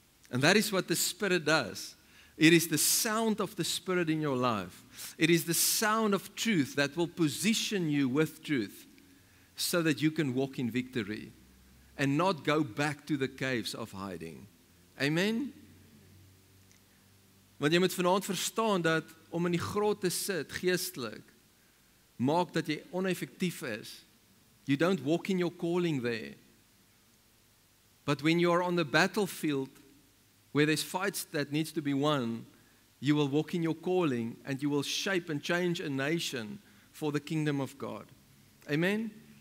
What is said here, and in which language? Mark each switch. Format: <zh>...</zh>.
<en>And that is what the Spirit does. It is the sound of the Spirit in your life. It is the sound of truth that will position you with truth so that you can walk in victory and not go back to the caves of hiding. Amen?</en> <af>Want jy moet vanaand verstaan dat om in die grot te sit, geestelik, maak dat jy oneffektief is.</af> <en>You don't walk in your calling there. But when you are on the battlefield, where there's fights that needs to be won, you will walk in your calling and you will shape and change a nation for the kingdom of God. Amen?</en>